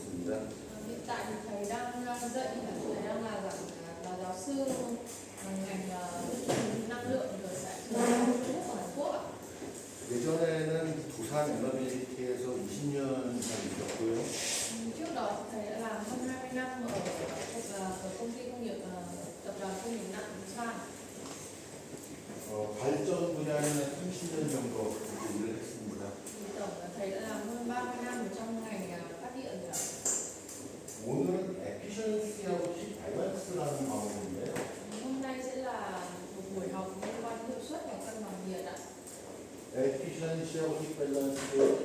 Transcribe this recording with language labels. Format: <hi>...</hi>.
<vi>dạy thầy đang là giảng là giáo sư ngành năng lượng rồi tại trường Trung Quốc ở Hàn Quốc ạ.</vi> <ko>예전에는 부산 에너빌리티에서 20년 이상 있었고요.</ko> <vi>Trước đó thầy đã làm hơn 20 năm ở công ty công nghiệp tập đoàn công nghiệp nặng Busan.</vi> <ko>발전 분야는 30년 정도 일을 했습니다.</ko> <vi>Tổng là thầy đã làm hơn 30 năm trong ngành phát điện rồi.</vi> <ko>오늘은 에피션시하고 밸런스라는 과목인데요.</ko> <vi>Hôm nay sẽ là một buổi học liên quan đến hiệu suất và cân bằng nhiệt ạ.</vi> <ko>에피션시하고 밸런스로</ko>